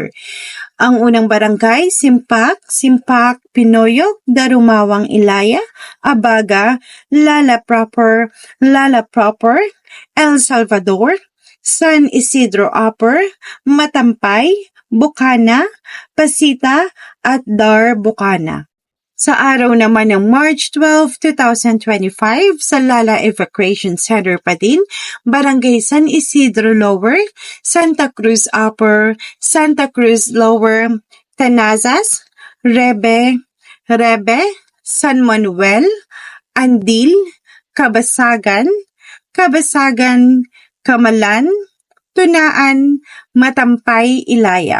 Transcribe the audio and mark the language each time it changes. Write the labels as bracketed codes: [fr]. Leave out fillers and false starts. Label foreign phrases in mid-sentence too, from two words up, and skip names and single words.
[tl] Ang unang barangay, Simpak, Pinoyok, Darumawang Ilaya, Abaga, Lala Proper, El Salvador, San Isidro Upper, Matampay, Bukana, Pasita, at Dar Bukana. Sa araw naman ng March 12, 2025, sa Lala Evacuation Center pa din, Barangay San Isidro Lower, Santa Cruz Upper, Santa Cruz Lower, Tanazas, Rebe, San Manuel, Andil, Kabasagan, Kamalan, Tunaan, Matampay, Ilaya.